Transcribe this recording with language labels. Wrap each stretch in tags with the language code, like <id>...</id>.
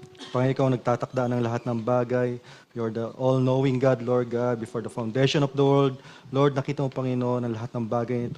<tl>Panginoon, ikaw ang nagtatakda ng lahat ng bagay.</tl> <en>You're the all-knowing God, Lord God, before the foundation of the world.</en> <tl>Lord, nakita mo, Panginoon, ang lahat ng bagay nito.</tl>